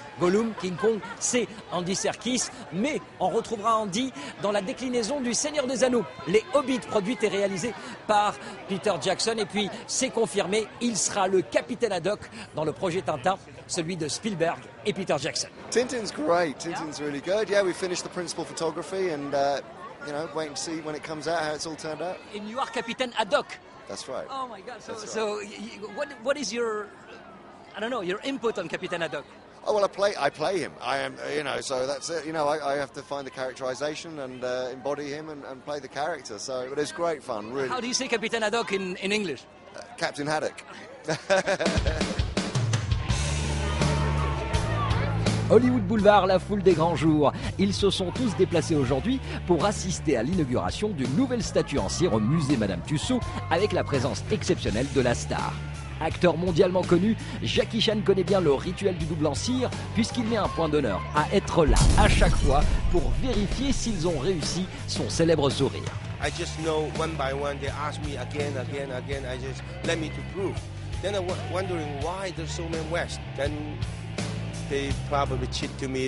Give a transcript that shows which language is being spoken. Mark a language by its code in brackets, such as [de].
[fr] Gollum, King Kong, c'est Andy Serkis, mais on retrouvera Andy dans la déclinaison du Seigneur des Anneaux. Les Hobbits, produite et réalisée par Peter Jackson, et puis c'est confirmé, il sera le capitaine Haddock dans le projet Tintin, celui de Spielberg et Peter Jackson. [en] Tintin's great, Tintin's really good. Yeah, we finished the principal photography and wait and see when it comes out how it's all turned out. And you are Captain Haddock. That's right. Oh my God! So what is your, I don't know, your input on Captain Haddock? Oh well, I play him. I am, so that's it. I have to find the characterization and embody him and play the character. So, but it's great fun, really. How do you say Captain Haddock in English? Captain Haddock. [fr] Hollywood Boulevard, la foule des grands jours. Ils se sont tous déplacés aujourd'hui pour assister à l'inauguration d'une nouvelle statue en cire au musée Madame Tussauds avec la présence exceptionnelle de la star. Acteur mondialement connu, Jackie Chan connaît bien le rituel du double en cire puisqu'il met un point d'honneur à être là à chaque fois pour vérifier s'ils ont réussi son célèbre sourire. [en] I just know one by one they ask me again. I just let me to prove. Then I'm wondering why there's so many West. Then they probably cheat to me.